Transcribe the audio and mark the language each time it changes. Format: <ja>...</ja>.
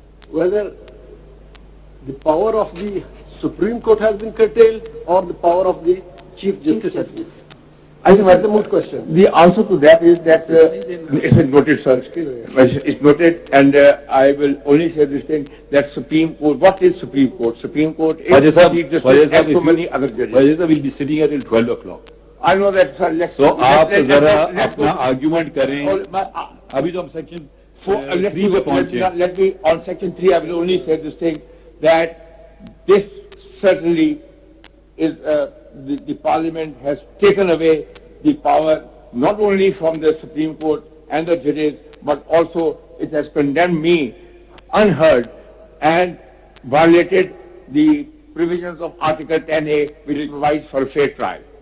<en>Whether the power of the Supreme Court has been curtailed or the power of the Chief Justice has been. I think that's the moot question. The answer to that is that it's noted, sir. It's noted, and I will only say this thing, that Supreme Court, what is Supreme Court? Supreme Court is Chief Justice and so many other judges. Wajid sir will be sitting here till 12 o'clock. I know that, sir.</en> <hi>So आप जरा अपना argument करें. अभी तो हम section</hi> <en>Let</en> <hi>3 पे पहुंचे.</hi> <en>let me, on section 3, I will only say this thing, that this certainly is, the Parliament has taken away the power not only from the Supreme Court and the judges, but also it has condemned me unheard and violated the provisions of Article 10A, which provides for a fair trial.</en>